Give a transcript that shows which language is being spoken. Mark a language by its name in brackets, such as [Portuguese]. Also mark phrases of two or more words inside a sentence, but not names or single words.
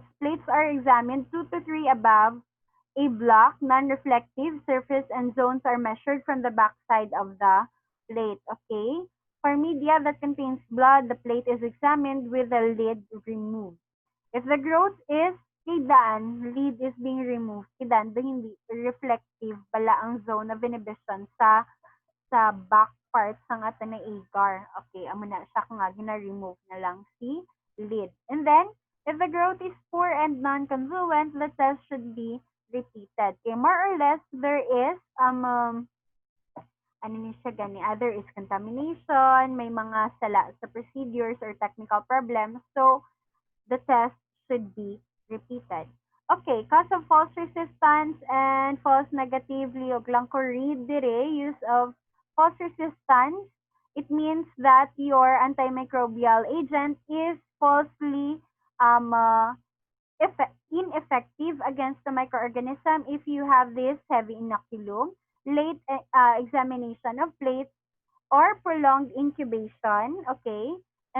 [English] Plates are examined 2 to 3 above a block, non-reflective surface, and zones are measured from the backside of the plate. Okay? For media that contains blood, the plate is examined with the lid removed. If the growth is kidan, lid is being removed. [Hiligaynon] Kidan, do hindi reflective pala ang [English] zone of inhibition [Hiligaynon] sa [English] back parts [Hiligaynon] ng ato na agar. Okay, amo na siya kung nga gina-remove na lang si lid. [English] And then, if the growth is poor and non-confluent, the test should be repeated. Okay, more or less, there is, [Hiligaynon] ano niya siya gani, [English] there is contamination, [Hiligaynon] may mga sala sa [English] procedures or technical problems. So, the test should be repeated. Okay, cause of false resistance and false negative, [Hiligaynon] liog lang ko read dire, [English] use of false resistance. It means that your antimicrobial agent is falsely ineffective against the microorganism if you have this heavy inoculum, late examination of plates, or prolonged incubation, okay?